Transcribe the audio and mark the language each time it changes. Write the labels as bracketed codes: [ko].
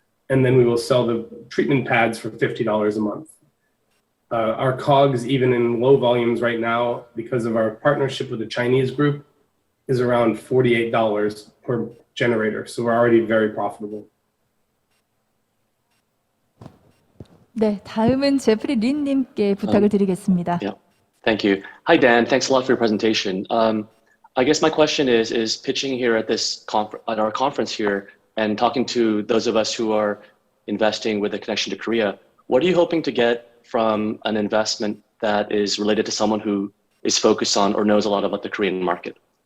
[en] And then we will sell the treatment pads for $50 a month. Our COGS, even in low volumes right now, because of our partnership with the Chinese group, is around $48 per generator. So we're already very profitable. [ko] 네, 다음은 제프리 린님께 부탁을 드리겠습니다. [en] Yeah, thank you. Hi, Dan. Thanks a lot for your presentation. I guess my question is pitching here at our conference here and talking to those of us who are investing with a connection to Korea. What are you hoping to get from an investment that is related to someone who is focused on or knows a lot about the Korean market?